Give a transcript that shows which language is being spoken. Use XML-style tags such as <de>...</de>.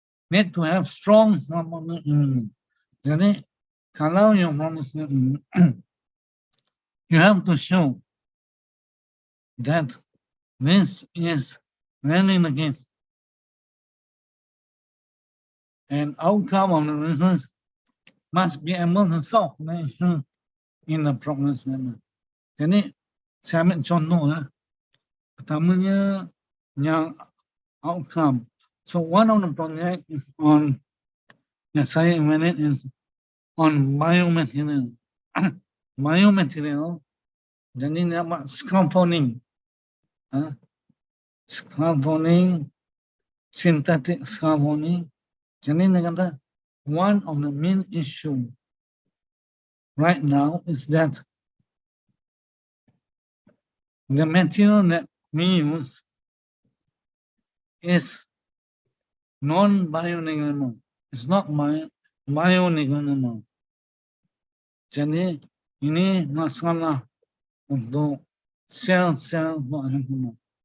<en>Need to have strong problem statement.</en> <ms>Jadi, kalau</ms> <en>your problem statement, you have to show that this is really the case. And outcome of the research must be able to solve the issue in the problem statement.</en> <ms>Jadi, saya ambil contoh pertamanya yang outcome.</ms> <en>So one of the project is on,</en> <ms>yang saya</ms> <en>evaluate is on biomaterial.</en> <ms>Biomaterial, jadi dia buat scaffolding.</ms> <en>Scaffolding, synthetic scaffolding.</en> <ms>Jadi dia kata,</ms> <en>one of the main issue right now is that the material that we use is non-biodegradable. It's not biodegradable.</en> <ms>Jadi ini masalah untuk sel-sel biodegradable.</ms>